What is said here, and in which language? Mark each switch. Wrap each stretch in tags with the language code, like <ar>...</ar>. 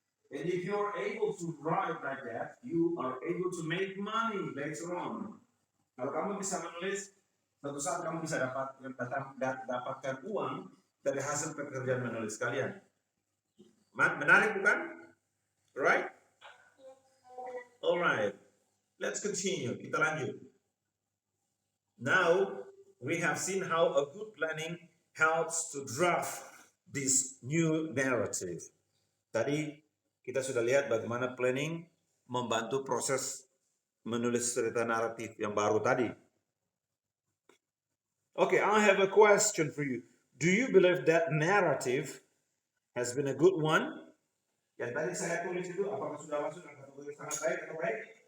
<en>And if you're able to write like that, you are able to make money later on.</en> <id>Kalau kamu bisa menulis, suatu saat kamu bisa dapatkan uang dari hasil pekerjaan menulis kalian. Menarik bukan?</id> <en>Right? Alright. Let's continue.</en> <id>Kita lanjut.</id> <en>Now, we have seen how a good planning helps to draft this new narrative.</en> <id>Tadi kita sudah lihat bagaimana planning membantu proses menulis cerita naratif yang baru tadi.</id> <en>Okay, I have a question for you. Do you believe that narrative has been a good one?</en> <id>Yang tadi saya tulis itu apakah sudah masuk dalam kategori sangat baik atau baik?</id>